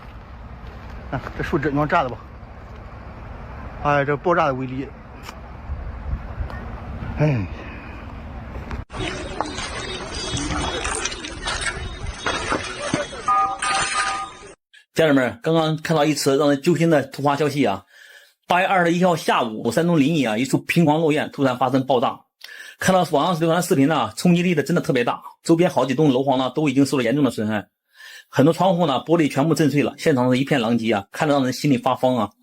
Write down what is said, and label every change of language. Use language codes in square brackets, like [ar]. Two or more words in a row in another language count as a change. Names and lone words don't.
[zh] 這樹枝你能炸的吧？哎，這爆炸的威力，哎。家人們，剛剛看到一則讓人揪心的突發消息啊！8月21號下午，山東臨沂一處平房落院突然發生爆炸。看到網上流傳視頻呢，衝擊力的真的特別大，周邊好幾棟樓房呢都已經受了嚴重的損害，很多窗戶呢玻璃全部震碎了，現場是一片狼藉啊，看得讓人心裡發慌啊！